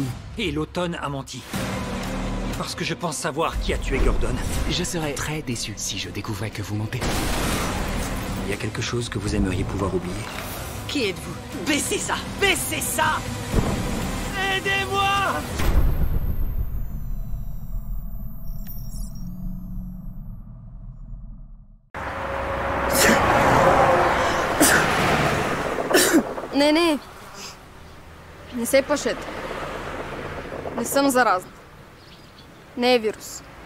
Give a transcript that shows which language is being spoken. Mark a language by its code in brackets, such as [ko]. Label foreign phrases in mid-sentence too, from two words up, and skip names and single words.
[fr] Et l'automne a menti. Parce que je pense savoir qui a tué Gordon. Je serais très déçu si je découvrais que vous mentez. Il y a quelque chose que vous aimeriez pouvoir oublier. Qui êtes-vous? Baissez ça! Baissez ça! Aidez-moi! [bg] Не, не се плашете. Не съм заразна. Не е вирус.